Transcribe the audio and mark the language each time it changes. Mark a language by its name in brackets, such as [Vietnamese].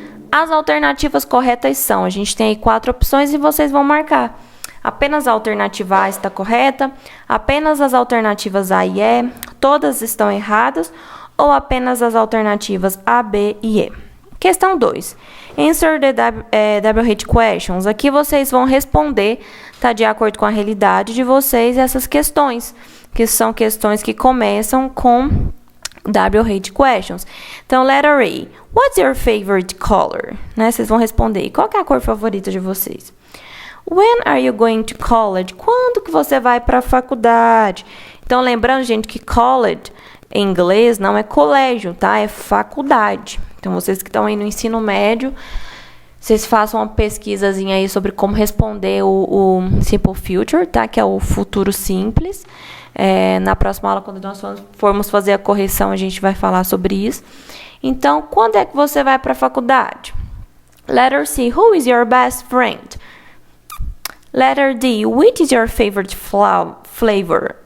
[Portuguese] As alternativas corretas são, a gente tem aí 4 opções e vocês vão marcar. Apenas a alternativa A está correta, apenas as alternativas A e E, todas estão erradas, ou apenas as alternativas A, B e E. Questão 2. [English] Answer the WH questions. [Portuguese] Aqui vocês vão responder, tá, de acordo com a realidade de vocês, essas questões, que são questões que começam com WH questions. Então, [English] letter A. What's your favorite color? [Portuguese] Né? Vocês vão responder. Qual que é a cor favorita de vocês? [English] When are you going to college? [Portuguese] Quando que você vai para a faculdade? Então, lembrando, gente, que college em inglês não é colégio, tá? É faculdade. Então, vocês que estão aí no ensino médio, vocês façam uma pesquisazinha aí sobre como responder o Simple Future, tá? Que é o futuro simples. Na próxima aula, quando nós formos fazer a correção, a gente vai falar sobre isso. Então, quando é que você vai para a faculdade? [English] Letter C. Who is your best friend? Letter D. Which is your favorite flavor?